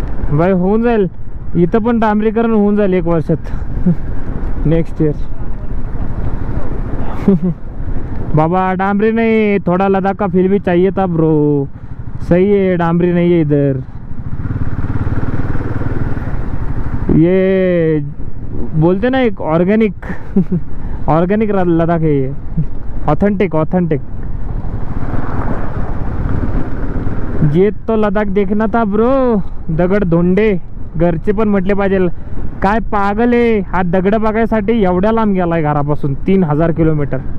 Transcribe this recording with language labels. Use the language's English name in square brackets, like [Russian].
[Marathi] Bye होऊन जाईल इथं पण डांबरीकरण होऊन जाईल 1 वर्षात [English] Next year. [Hindi] बाबा डांबरी नहीं थोड़ा लद्दाख का फील भी चाहिए था ब्रो. सही है डांबरी नहीं है इधर. ये बोलते ना एक ऑर्गेनिक ऑर्गेनिक लद्दाख है ये. Authentic authentic. ये तो लद्दाख देखना था ब्रो. [Marathi] दगड धोंडे घरचे पण म्हटले पाहिजे काय पागल आहे हा दगड बघायसाठी एवढ्या लांब गेलाय घरापासून 3000 किलोमीटर.